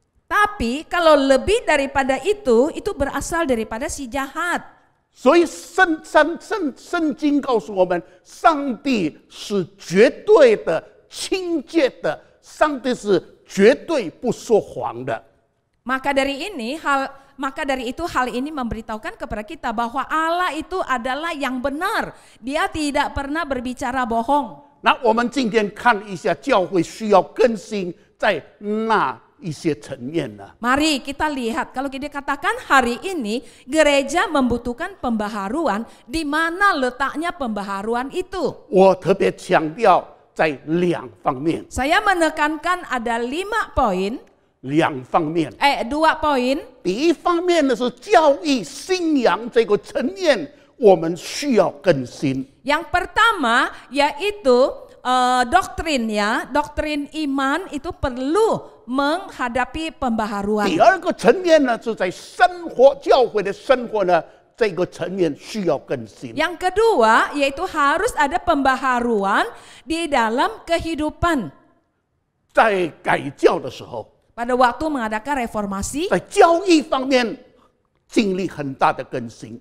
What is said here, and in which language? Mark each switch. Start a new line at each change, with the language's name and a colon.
Indonesian: Tapi kalau lebih daripada itu berasal daripada si jahat.
Chinese: 所以圣经告诉我们，上帝是绝对的、清洁的，上帝是绝对不说谎的。
Indonesian: Maka dari itu hal ini memberitahukan kepada kita bahwa Allah itu adalah yang benar. Dia tidak pernah berbicara bohong.
Chinese: 那我们今天看一下，教会需要更新在那一些层面呢。
Indonesian: Mari kita lihat, kalau kita katakan hari ini gereja membutuhkan pembaharuan, di mana letaknya pembaharuan itu?
Chinese: 我特别强调在2方面，
Indonesian: Saya menekankan ada 5 poin.
Chinese: 2方面。
Indonesian: 2 poin.
Chinese: 第一方面呢是教义信仰这个层面，我们需要更新。
Indonesian: Yang pertama yaitu doktrin ya, doktrin iman itu perlu menghadapi pembaharuan.
Chinese: 第二个层面呢是在生活教会的生活呢这个层面需要更新。
Indonesian: Yang kedua yaitu harus ada pembaharuan di dalam kehidupan.
Chinese: 在改教的时候，
Indonesian: Pada waktu mengadakan reformasi,
Chinese: 在教义方面经历很大的更新。